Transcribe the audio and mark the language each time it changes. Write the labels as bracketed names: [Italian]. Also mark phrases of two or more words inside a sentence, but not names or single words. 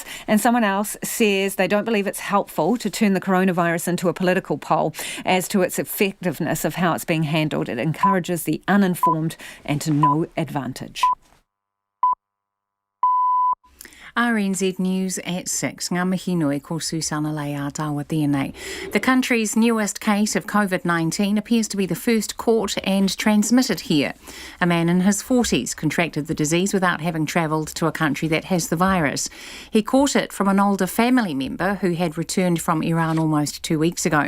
[English] And someone else says they don't believe it's helpful to turn the coronavirus into a political poll as to its effectiveness of how it's being handled. It encourages the uninformed and to no advantage. RNZ News at 6. [Māori] Ngā mihi nui ko Susana Leia tawa tēnei. [English] The country's newest case of COVID-19 appears to be the first caught and transmitted here. A man in his 40s contracted the disease without having travelled to a country that has the virus. He caught it from an older family member who had returned from Iran almost 2 weeks ago.